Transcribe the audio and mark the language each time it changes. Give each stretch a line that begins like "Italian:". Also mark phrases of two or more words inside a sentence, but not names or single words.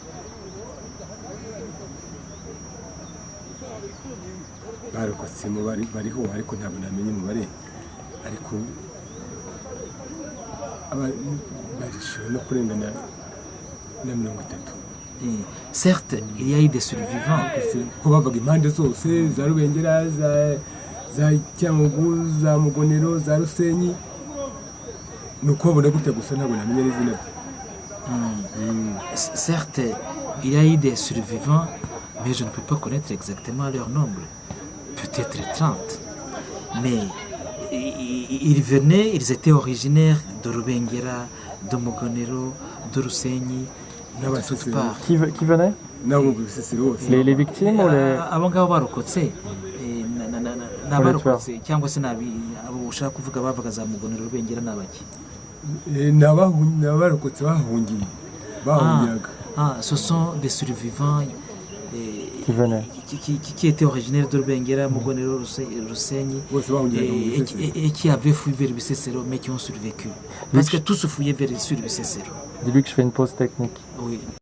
Kinyarwanda: barokotse bariho ariko ntabwo namenye umubare ariko barishobora no kurengana na 30.
French: Certes, il y a eu des survivants.
Kinyarwanda: ko bavaga impande zose za Rubengera za Cyangugu za Mugonero za Rusenyi ni uko babona gutya gusa ntabwo namenye n'izina rye.
French: Certes, il y a eu des survivants, mais je ne peux pas connaître exactement leur nombre. Peut-être 30. Mais ils étaient originaires de Rubengera, de Mugonero, de Rusenyi, et de toutes parts. Qui venait? Les victimes ou les...
Kinyarwanda: abo ngabo barokotse n'abarokotse cyangwa se abo ushaka kuvuga bavaga za Mugonero Rubengera n'abaki? n'abarokotse bahungiraga.
French: Ce sont des survivants qui venaient, qui étaient originaires de Rubengera, Mugonero, Rusenyi, et qui avaient fui vers Bisesero, mais qui ont survécu. Parce que tous se fouillaient vers le Bisesero. Dis-lui que je fais une pause technique. Oui.